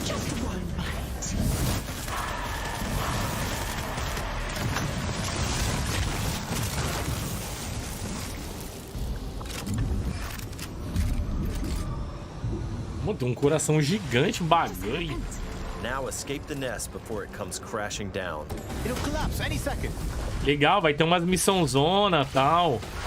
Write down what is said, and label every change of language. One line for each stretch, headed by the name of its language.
English: Just one bite.
Portuguese: Mano, tem um coração gigante, um bagulho.
English: Now escape the nest before it comes crashing down. It'll collapse any second.
Portuguese: Legal, vai ter umas missão zona, tal.